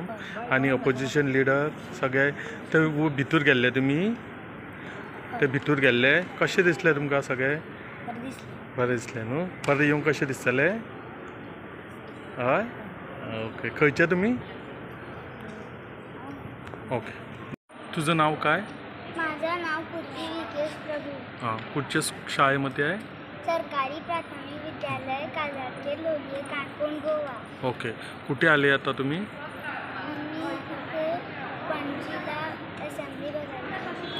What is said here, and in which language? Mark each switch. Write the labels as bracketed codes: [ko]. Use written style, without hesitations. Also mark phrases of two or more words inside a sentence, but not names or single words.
[kok] आनी [en] opposition leader [kok] सगळे थंय भितूर गेल्ले तुमी? ते भितूर गेल्ले कशें दिसलें तुमकां सगळें? बरी दिसली. बरें दिसलें न्हू? परत येवंक कशें दिसतलें? हय. ओके. खंयचे तुमी? ओके. [mr] तुझं नाव काय? माझं नाव पूर्वी विकेश प्रभू. हां. कुठच्या शाळेमध्ये आहे? सरकारी प्राथमिक विद्यालय काजारचे लोलये काणकोण गोवा. ओके. कुठे आले आता तुम्ही? मी इथे पणजीला असेंब्ली बघायला.